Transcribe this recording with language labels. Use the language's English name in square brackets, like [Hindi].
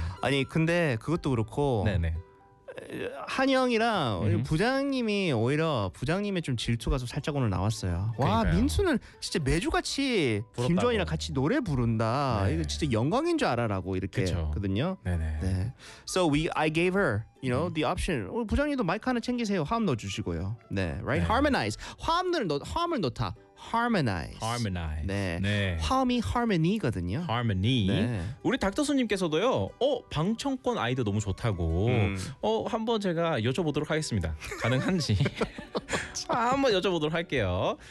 [Korean] 아니 근데 그것도 그렇고 네네. 한 형이랑 부장님이 오히려 부장님의 좀 질투가 좀 살짝 오늘 나왔어요. 그러니까요. 와 민수는 진짜 매주 같이 부럽다고. 김조한이랑 같이 노래 부른다. 네. 이거 진짜 영광인 줄 알아라고 이렇게 했거든요. 네네. 네. [English] So I gave her, you know, the option. [Korean] 우리 부장님도 마이크 하나 챙기세요. 화음 넣어주시고요. 네, right. 네. Harmonize. 화음을 넣다. Harmonize. 네. 네. 화음이 harmony거든요. [English] Harmony. [Korean] 네. 우리 닥터스님께서도요. 방청권 아이디어 너무 좋다고. 한번 제가 여쭤보도록 하겠습니다. 가능한지. 한번 여쭤보도록 할게요.